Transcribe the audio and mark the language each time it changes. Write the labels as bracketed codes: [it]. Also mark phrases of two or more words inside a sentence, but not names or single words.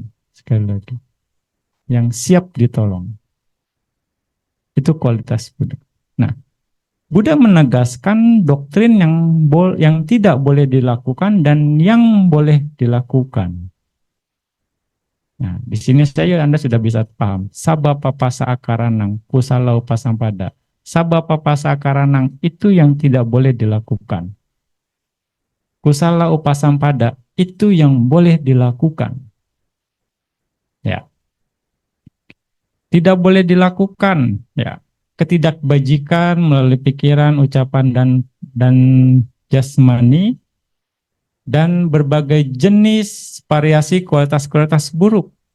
[id] Sekali lagi, yang siap ditolong. Itu kualitas Buddha. Nah, Buddha menegaskan doktrin yang tidak boleh dilakukan dan yang boleh dilakukan. Nah, di sini saya Anda sudah bisa paham. [pi] Sabapapasa akaranang kusala upasampada. Sabapapasa akaranang [id] itu yang tidak boleh dilakukan. [pi] Kusala upasampada [id] itu yang boleh dilakukan. Ya. Tidak boleh dilakukan, ya. Ketidakbajikan melalui pikiran, ucapan dan jasmani dan berbagai jenis variasi kualitas-kualitas buruk.